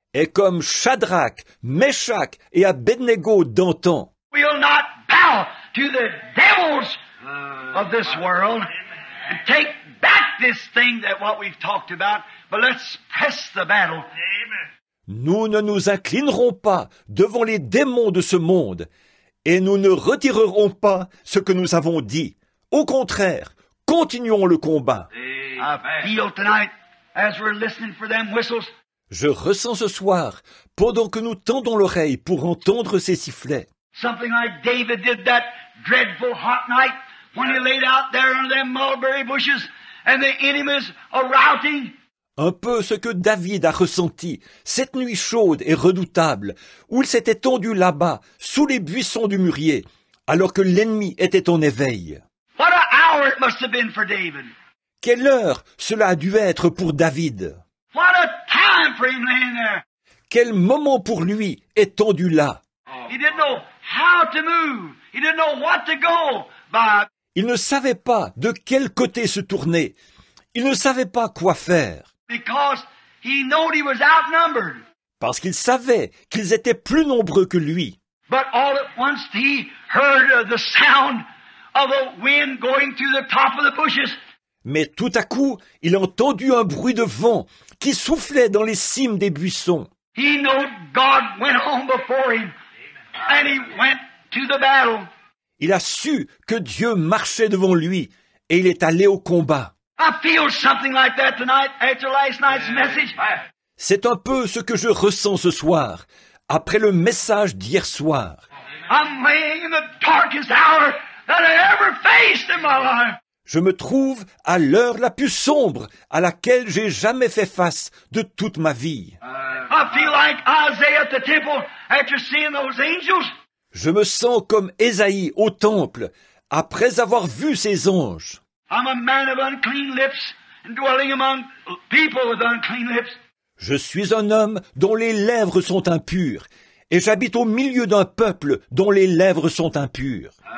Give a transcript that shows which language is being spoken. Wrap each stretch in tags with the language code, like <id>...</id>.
<fr>Et comme Shadrach, Meshach et Abednego d'antan,</fr> <en>We'll not bow to the devils of this world and take back this thing that what we've talked about, but let's press the battle.</en> <fr>nous ne nous inclinerons pas devant les démons de ce monde et nous ne retirerons pas ce que nous avons dit. Au contraire, continuons le combat.</fr> <en>I feel tonight, as we're listening for them whistles,</en> <fr>Je ressens ce soir, pendant que nous tendons l'oreille pour entendre ces sifflets,</fr> <en>something like David did that dreadful hot night when he laid out there under them mulberry bushes and the enemies are routing.</en> <fr>un peu ce que David a ressenti cette nuit chaude et redoutable, où il s'était tendu là-bas, sous les buissons du mûrier, alors que l'ennemi était en éveil.</fr> <en>What an hour it must have been for David.</en> <fr>Quelle heure cela a dû être pour David!</fr> <en>What a time for him laying there.</en> <fr>Quel moment pour lui étendu là!</fr> <en>He didn't know how to move. He didn't know what to go by.</en> <fr>Il ne savait pas de quel côté se tourner. Il ne savait pas quoi faire.</fr> <en>Because he knew he was outnumbered.</en> <fr>Parce qu'il savait qu'ils étaient plus nombreux que lui.</fr> <en>But all at once he heard the sound of a wind going through the top of the bushes.</en> <fr>Mais tout à coup, il a entendu un bruit de vent qui soufflait dans les cimes des buissons.</fr> <en>He knew God went on before him. And he went to the battle.</en> <fr>Il a su que Dieu marchait devant lui et il est allé au combat.</fr> <en>I feel something like that tonight after last night's message.</en> <fr>C'est un peu ce que je ressens ce soir, après le message d'hier soir.</fr> <en>I'm laying in the darkest hour that I ever faced in my life.</en> <fr>Je me trouve à l'heure la plus sombre à laquelle j'ai jamais fait face de toute ma vie.</fr> <en>I feel like Isaiah at the temple after seeing those angels.</en> <fr>Je me sens comme Ésaïe au temple, après avoir vu ces anges.</fr> <en>I'm a man of unclean lips and dwelling among people with unclean lips.</en> <fr>Je suis un homme dont les lèvres sont impures, et j'habite au milieu d'un peuple dont les lèvres sont impures.</fr>